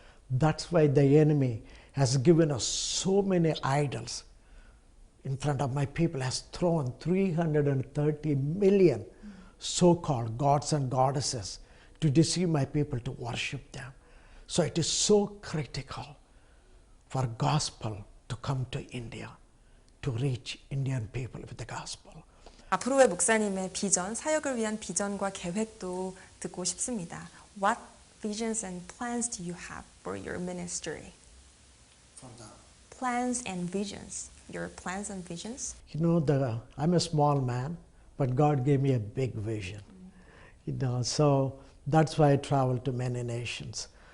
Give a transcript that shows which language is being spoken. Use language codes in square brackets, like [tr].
[en] That's why the enemy has given us so many idols in front of my people, has thrown 330 million so-called gods and goddesses to deceive my people to worship them. So it is so critical for gospel to come to India, to reach Indian people with the gospel. [ko] 앞으로의 목사님의 비전, 사역을 위한 비전과 계획도 듣고 싶습니다. [en] What visions and plans do you have for your ministry? Plans and visions. Your plans and visions? You know, I'm a small man, but God gave me a big vision. You know, so that's why I travel to many nations.